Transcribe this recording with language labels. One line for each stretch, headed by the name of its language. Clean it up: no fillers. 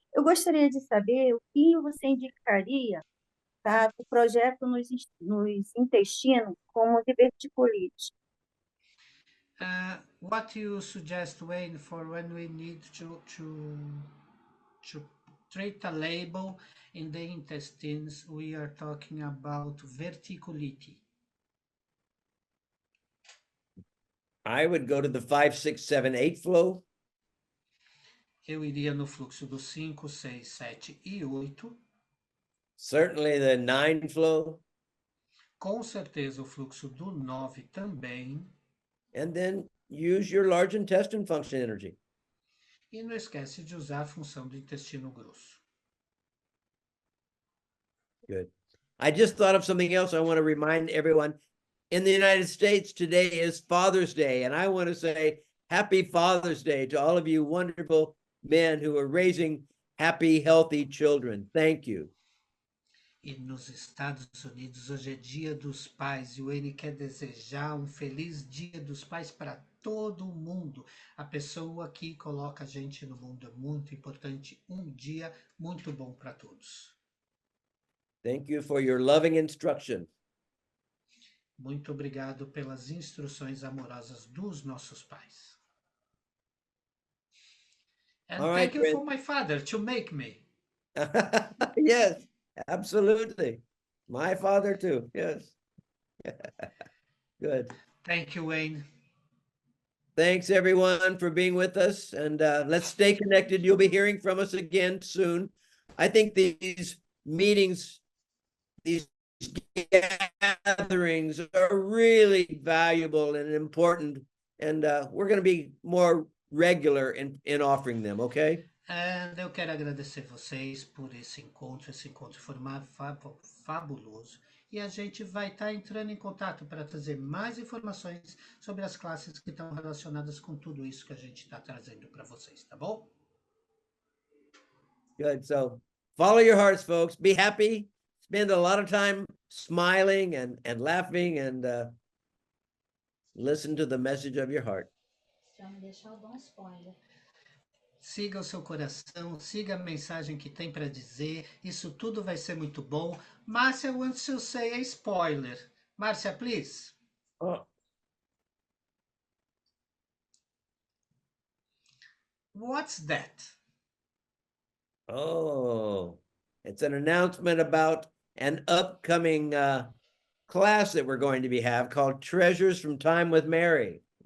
Portuguese: Eu gostaria de saber o que você indicaria para o projeto nos intestinos como diverticulite.
English: What you suggest, Wayne, for when we need to treat a label in the intestines, we are talking about verticulite. I would go to the 5, 6, 7, 8 flow.
Portuguese: Eu iria no fluxo do 5, 6, 7 e 8.
English: Certainly the 9 flow.
Portuguese: Com certeza o fluxo do 9 também.
English: And then use your large intestine function energy.
Portuguese: E não esquece de usar a função do intestino grosso.
English: Good. I just thought of something else I want to remind everyone. In the United States, today is Father's Day, and I want to say Happy Father's Day to all of you wonderful men who are raising happy, healthy children. Thank you.
Portuguese: E nos Estados Unidos, hoje é Dia dos Pais, e o N quer desejar um feliz Dia dos Pais para todo mundo. A pessoa que coloca a gente no mundo é muito importante. Um dia muito bom para todos.
English: Thank you for your loving instruction.
Portuguese: Muito obrigado pelas instruções amorosas dos nossos pais.
English: And All right, thank you for my father to make me. Yes, absolutely. My father too. Yes. Good. Thank you, Wayne. Thanks everyone for being with us, and let's stay connected. You'll be hearing from us again soon. I think these meetings, these gatherings are really valuable and important, and we're going to be more regular in offering them, okay?
Portuguese: And eu quero agradecer vocês por esse encontro foi fabuloso. E a gente vai estar entrando em contato para trazer mais informações sobre as classes que estão relacionadas com tudo isso que a gente está trazendo para vocês, tá bom?
English: Good. So follow your hearts, folks. Be happy. Spend a lot of time smiling and laughing, and listen to the message of your heart.
Portuguese: Siga o seu coração, siga a mensagem que tem para dizer. Isso tudo vai ser muito bom.
English: Márcia wants to say a spoiler. Márcia, please. Oh. What's that? Oh, it's an announcement about an upcoming class that we're going to have called Treasures from Time with Mary.